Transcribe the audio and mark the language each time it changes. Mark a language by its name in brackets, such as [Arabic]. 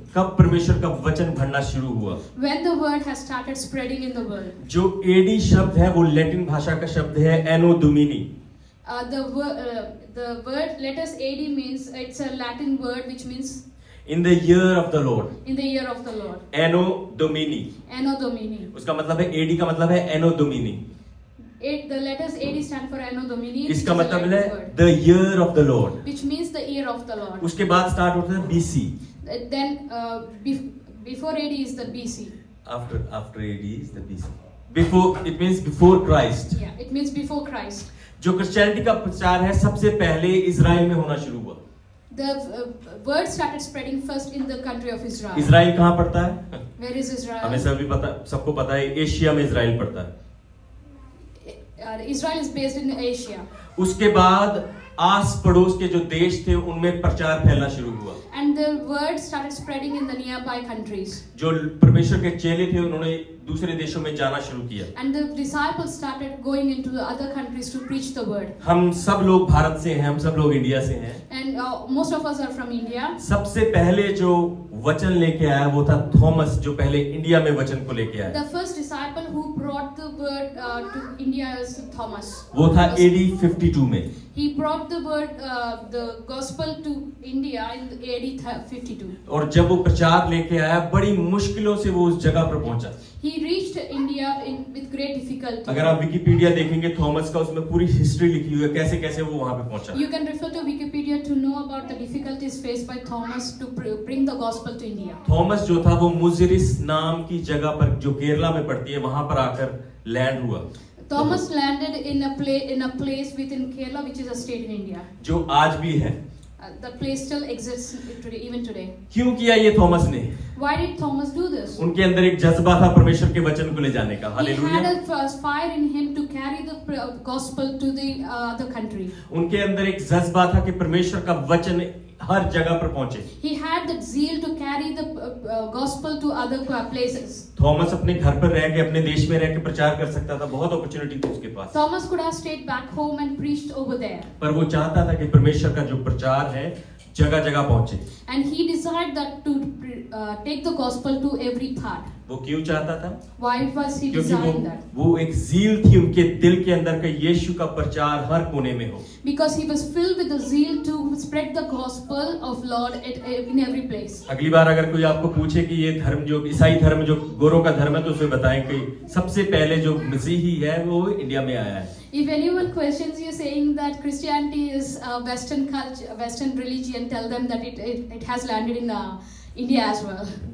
[Hindi] कब परमेश्वर का वचन बढ़ना शुरू हुआ। [English] When the word has started spreading in the world. [Hindi] जो AD शब्द है वो लैटिन भाषा का शब्द है एनो Duminy. [English] The word letters AD means, it's a Latin word which means In the year of the Lord, in the year of the Lord. [Hindi] I know Duminy, [English] Anno Domini. [Hindi] उसका मतलब है AD का मतलब है एनो Duminy. [English] The letters AD stand for Anno Domini. which [Hindi] इसका [English] is a [Hindi] मतलब [English] Latin [Hindi] है [English] word, the year of the Lord। which means the year of the Lord. [Hindi] उसके बाद स्टार्ट होता है BC। [English] Then before AD is the BC. After AD is the BC. Before, it means before Christ। Yeah, it means before Christ. [Hindi] जो Christianity का प्रचार है सबसे पहले इजराइल में होना शुरू हुआ। [English] The word started spreading first in the country of Israel. [Hindi] Israel कहाँ पड़ता है? [English] Where is Israel? [Hindi] हमें सबको पता है एशिया में इजराइल पड़ता है। [English] Israel is based in Asia. [Hindi] उसके बाद आस पड़ोस के जो देश थे उनमें प्रचार फैलना शुरू हुआ। [English] And And the word started spreading in the nearby countries. [Hindi] जो परमेश्वर के चेले थे उन्होंने दूसरे देशों में जाना शुरू किया। [English] And the disciples started going into the other countries to preach the word. [Hindi] हम सब लोग भारत से हैं, हम सब लोग इंडिया से हैं। [English] And most of us are from India. [Hindi] सबसे पहले जो वचन लेके आया वो था थॉमस, जो पहले इंडिया में वचन को लेके आया। [English] The first disciple who brought the word to India is Thomas. [Hindi] वो था AD 52 में। [English] He brought the word, the gospel to India in AD 52. [Hindi] और जब वो प्रचार लेके आया बड़ी मुश्किलों से वो उस जगह पर पहुंचा। [English] He reached India with great difficulty. [Hindi] अगर आप विकिपीडिया देखेंगे थॉमस का, उसमें पूरी हिस्ट्री लिखी हुई है कैसे कैसे वो वहां पे पहुंचा। [English] You can refer to Wikipedia to know about the difficulties faced by Thomas to bring the gospel to India. [Hindi] Thomas जो था वो मुजिरिस नाम की जगह पर, जो केरला में पड़ती है, वहां पर आकर लैंड हुआ। [English] Thomas landed in a place within Kerala, which is a state in India. [Hindi] जो आज भी है। [English] That place still exists today, even today. [Hindi] क्यों किया ये थॉमस ने? [English] Why did Thomas do this? [Hindi] उनके अंदर एक जज्बा था परमेश्वर के वचन को ले जाने का। [English] He had [Hindi] hallelujah. [English] a fire in him to carry the gospel to the other country. [Hindi] उनके अंदर एक जज्बा था कि परमेश्वर का वचन हर जगह पर पहुंचे। [English] He had that zeal to carry the gospel to other places. [Hindi] Thomas अपने घर पर रह के, अपने देश में रह के प्रचार कर सकता था, बहुत अपॉर्चुनिटी थी उसके पास। [English] Thomas could have stayed back home and preached over there. [Hindi] पर वो चाहता था कि परमेश्वर का जो प्रचार है जगह जगह पहुंचे। [English] And he decided that to take the gospel to every part. [Hindi] वो क्यों चाहता था? [English] Why was he [Hindi] क्योंकि [English] desiring that? [Hindi] वो एक ज़ील थी उनके दिल के अंदर कि यीशु का प्रचार हर कोने में हो। [English] Because he was filled with the zeal to spread the gospel of Lord in every place. [Hindi] अगली बार अगर कोई आपको पूछे कि ये धर्म, जो ईसाई धर्म, जो गोरों का धर्म है, तो उसे बताएं कि सबसे पहले जो मसीही है वो इंडिया में आया है। [English] If anyone questions you saying that Christianity is a Western culture, Western religion, tell them that it has landed in India as well.